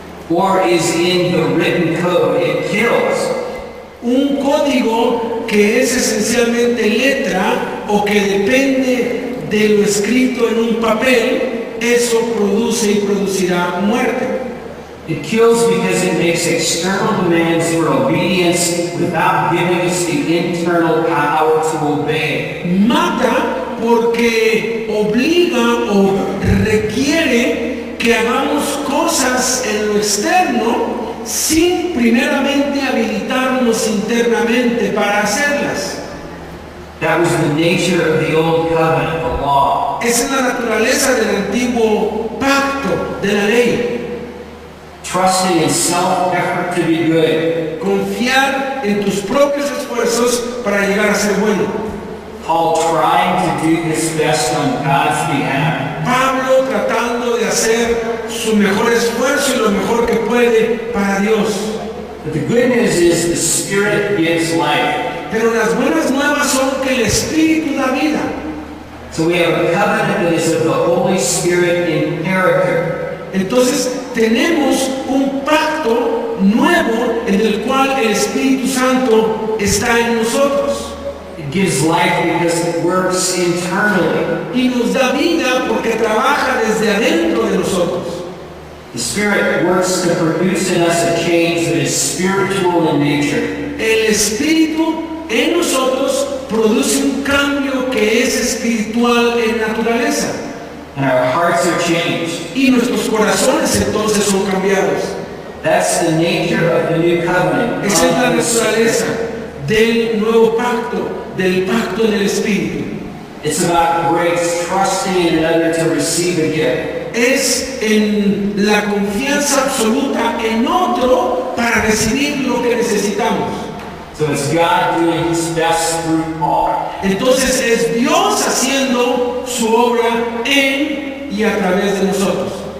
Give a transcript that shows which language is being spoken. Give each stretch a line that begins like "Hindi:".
English: or is in the written code, it kills.
Spanish: Un código que es esencialmente letra o que depende de lo escrito en un papel, eso produce y producirá muerte.
English: It kills because it makes external demands for obedience without giving us the internal power to obey.
Spanish: Mata porque obliga o requiere que hagamos cosas en lo externo sin primeramente habilitarnos internamente para hacerlas.
English: That was the nature of the old covenant, the law.
Spanish: Esa es la naturaleza del antiguo pacto, de la ley.
English: Trusting in self-effort to be good.
Spanish: Confiar en tus propios esfuerzos para llegar a ser bueno.
English: Paul trying to do his best on God's behalf.
Spanish: Pablo tratando de hacer su mejor esfuerzo y lo mejor que puede para Dios.
English: But the good news is the Spirit gives life.
Spanish: Pero las buenas nuevas son que el Espíritu da vida.
English: So we have a covenant that is of the Holy Spirit in character.
Spanish: Entonces tenemos un pacto nuevo en el cual el Espíritu Santo está en nosotros.
English: It gives life because it works internally.
Spanish: Y nos da vida porque trabaja desde adentro de nosotros.
English: The Spirit works to produce in us a change that is spiritual in nature.
Spanish: El Espíritu en nosotros produce un cambio que es espiritual en naturaleza.
English: And our hearts are changed.
Spanish: Y nuestros corazones entonces son cambiados.
English: That's the nature of the new covenant.
Spanish: Esa es la naturaleza del nuevo pacto, del pacto del Espíritu.
English: It's about grace, trusting in another to receive a gift.
Spanish: Es en la confianza absoluta en otro para recibir lo que necesitamos.
English: So it's God doing his best through Paul.
Spanish: Entonces es Dios haciendo su obra en y a través de nosotros.